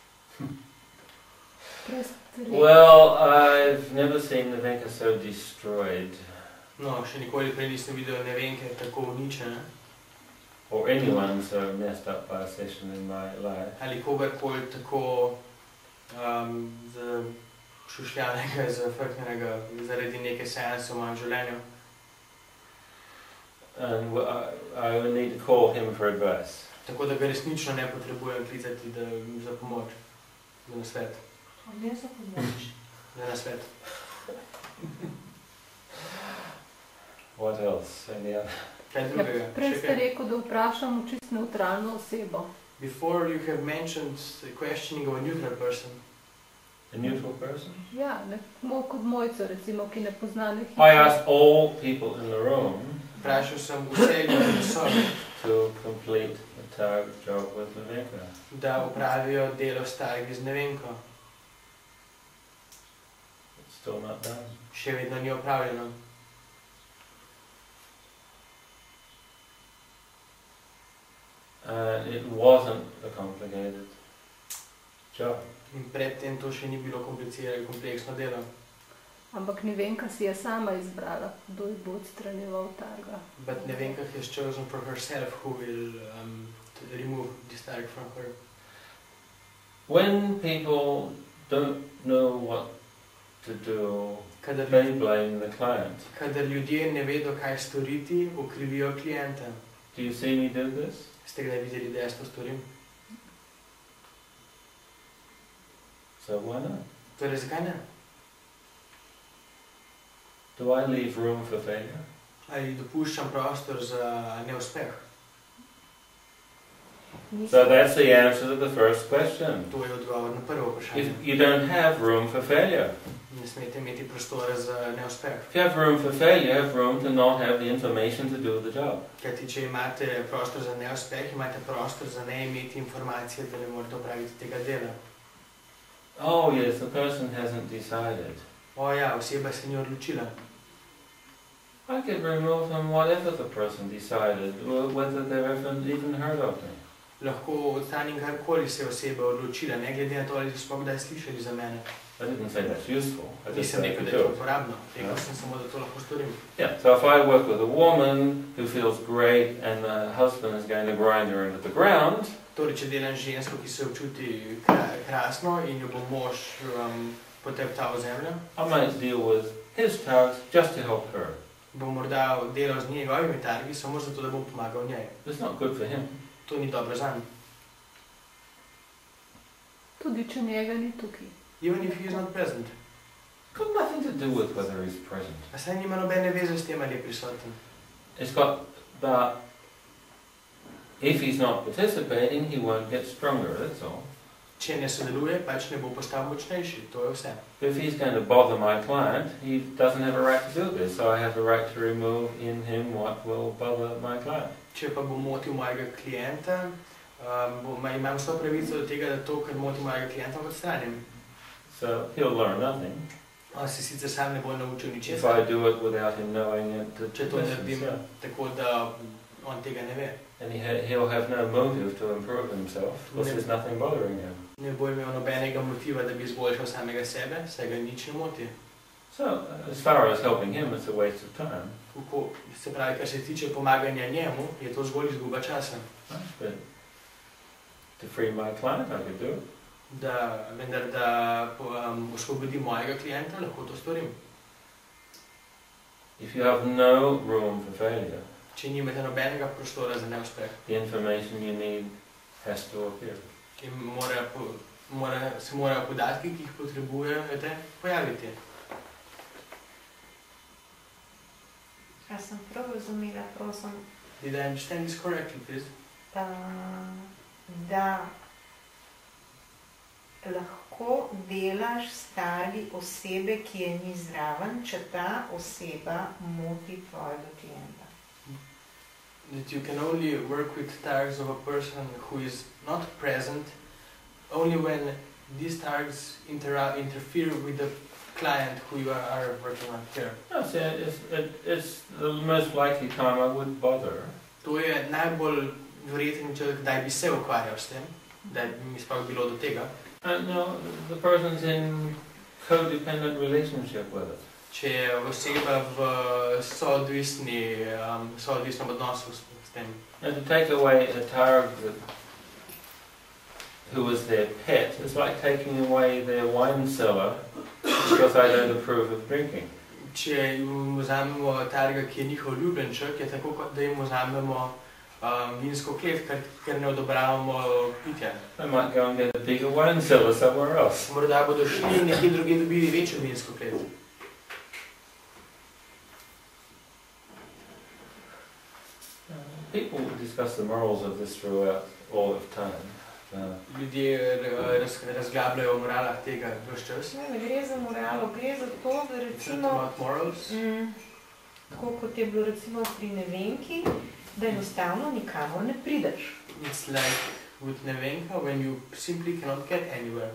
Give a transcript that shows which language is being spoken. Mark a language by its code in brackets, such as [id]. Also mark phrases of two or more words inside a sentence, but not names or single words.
[en] Well, I've never seen Nevenka so destroyed. No, [sl] še nikoli prej nisem videl Nevenke tako uničene. [en] Or anyone so messed up by a session in my life. [sl] Ali kogarkoli tako šušljanega, zafrknenega zaradi neke seanse v mojem življenju. [en] And I would need to call him for advice. [sl] Tako da ga resnično ne potrebujem klicati za pomoč, za nasvet. Ne za pomoč. Za nasvet. [en] What else? Any other? [sl] Kaj drugega? Prej ste rekel, da vprašamo čisto neutralno osebo. [en] Before you have mentioned the questioning of a neutral person. A neutral person? [sl] Ja, kot mojco, recimo, ki ne pozna nekih. [en] I asked all people in the room [sl] Vprašal sem vse ljudi v sobi, [en] to complete the target job with Nevenka. [sl] da upravijo delo s Targi z Nevenko. [en] It's still not done. [sl] Še vedno ni opravljeno. [en] It wasn't a complicated job. [sl] In predtem to še ni bilo kompleksno delo. Ampak Nevenka si je sama izbrala, kdo ji bo odstranjeval Targa. [en] But Nevenka has chosen for herself who will remove this Targ from her. When people don't know what to do, they blame the client. [sl] Kadar ljudje ne vedo, kaj storiti, okrivijo klienta. [en] Do you see me do this? [sl] Ste kdaj videli, da jaz to storim? [en] So why not? [sl] Torej, zakaj ne? [en] Do I leave room for failure? [sl] Ali dopuščam prostor za neuspeh? [en] So that's the answer to the first question. [sl] To je odgovor na prvo vprašanje. [en] You don't have room for failure. [sl] Ne smete imeti prostora za neuspeh. [en] If you have room for failure, you have room to not have the information to do the job. [sl] Kajti, če imate prostor za neuspeh, imate prostor za ne imeti informacije, da ne morate opraviti tega dela. [en] Oh yes, the person hasn't decided. [sl] O ja, oseba se ni odločila. [en] I could remove them whatever the person decided, whether they've even heard of me. [sl] Lahko odstranim karkoli se oseba odločila, ne glede na to, ali so kdaj slišali za mene. [en] I didn't say that's useful. I just [sl] Nisem [en] said I [sl] rekel, [en] could [sl] da je [en] do [sl] to [en] it. [sl] uporabno. Rekel sem samo, da to lahko storim. [en] Yeah, so if I work with a woman who feels great and the husband is going to grind her into the ground, [sl] Torej, če delam žensko, ki se občuti krasno in jo bo mož poteptal v zemljo, [en] I might deal with his tasks just to help her. [sl] bom morda delal z njegovimi targi, samo zato, da bom pomagal njej. [en] It's not good for him. [sl] To ni dobro zanj. Tudi če njega ni tukaj. [en] Even if he is not present. Got nothing to do with whether he's present. [sl] A saj nima nobene veze s tem, ali je prisoten. [en] It's got that if he's not participating, he won't get stronger, that's all. [sl] Če ne sodeluje, pač ne bo postal močnejši, to je vse. [en] If he's going to bother my client, he doesn't have a right to do this, so I have the right to remove in him what will bother my client. [sl] Če pa bo motil mojega klienta, imam vso pravico do tega, da to, kar moti mojega klienta, odstranim. [en] So he'll learn nothing. [sl] On se sicer sam ne bo naučil [en] If [sl] ničesar, [en] I do it without him knowing it, [sl] če to naredim tako, da on tega ne ve. [en] and he'll have no motive to improve himself, because there's nothing bothering him. [sl] Ne bo imel nobenega motiva, da bi izboljšal samega sebe, saj ga nič ne moti. [en] So, as far as helping him, it's a waste of time. [sl] Se pravi, kar se tiče pomaganja njemu, je to zgolj izguba časa. [en] But to free my client, I could do it. [sl] Vendar, da osvobodim mojega klienta, lahko to storim. [en] If you have no room for failure, [sl] Če nimate nobenega prostora za neuspeh, [en] the information you need has to appear. [sl] se morajo podatki, ki jih potrebujete, pojaviti. A sem prav razumela, prosim, [en] Did I understand this correctly, please? [sl] da lahko delaš s targi osebe, ki je ni zraven, če ta oseba moti tvojega klienta. [en] That you can only work with tags of a person who is not present only when these tags interfere with the client who you are working on here. Yes, it's the most likely time I would bother. [sl] To je najbolj verjeten čovjek, kdaj bi se ukvarjal s tem, da bi mi sploh bilo do tega. [en] And no, the person's in codependent relationship with it. [sl] Če je oseba v soodvisnem odnosu s tem. [en] And to take away a target who was their pet is like taking away their wine cellar because I don't approve of drinking. [sl] Če jim vzamemo targa, ki je njihov ljubljenček, je tako, kot da jim vzamemo vinsko klet, ker ne odobravamo pitja. [en] I might go and get a bigger wine cellar somewhere else. [sl] Morda bodo šli in nekje drugje dobili večjo vinsko klet. [en] People discuss the morals of this throughout all of time. [sl] Ljudje razglabljajo o moralah tega ves čas. Ne gre za moralo, gre za to, da recimo, tako kot je bilo recimo pri nevenki, da enostavno nikamor ne prideš. [en] It's like with nevenka when you simply cannot get anywhere.